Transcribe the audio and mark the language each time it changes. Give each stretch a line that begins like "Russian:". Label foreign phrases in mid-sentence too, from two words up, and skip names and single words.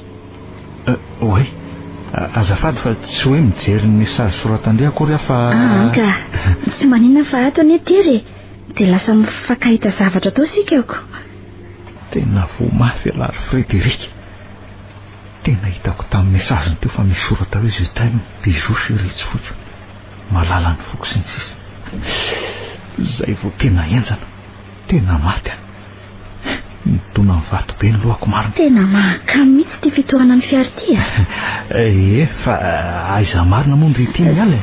Malagasy: Oe, azafady fa tsy hoe mijery ny mesazy soratandre akory aho fa... Anka, tsy maninona fa ato any tery. Dia lasa mifankahita zavatra tao sika ako. Tena voamafy alary Frédéric. Tena hitako tamin'ny mesaziny teo fa misy sorata hoe
French: je t'aime, bisous chérie
Malagasy: tsy fotso. Malala ny foko sy ny sisa. Zay vao tena enjana. Tena maty. Mitona ny vato be ny lohako marina. Tena mahakamo mihitsy ty fitohanana ny fiara ty fa aiza marina moa ndry ty miala.